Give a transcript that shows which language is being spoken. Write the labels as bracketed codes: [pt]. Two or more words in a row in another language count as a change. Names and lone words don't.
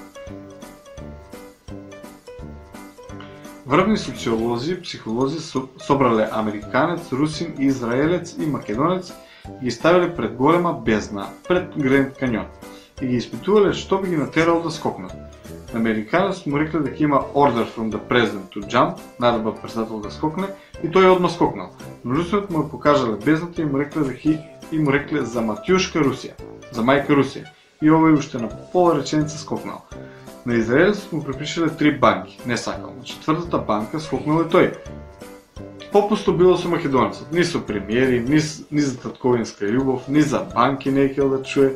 [mk] Врвни социолози, психолози собрале американец, русин, израелец и македонец и ги ставиле пред голема бездна, пред Гранд Каньон, и ги испитувале што би ги натерало да скокнат. На американец му рекле дека има [en] order from the president to jump, [mk] наредба председател да скокне, и тој одма скокнал. Но русинот му покажале бездната и му рекле за Матјушка Русија, за мајка Русија, и овој уште на пола реченица скокнал. На израелецот му припишале 3 банки, не сакал. На четвртата банка скокнал и тој. Попусто било со македонецот, ни со премиери, ни за татковинска љубов, ни за банки не икел да чуе.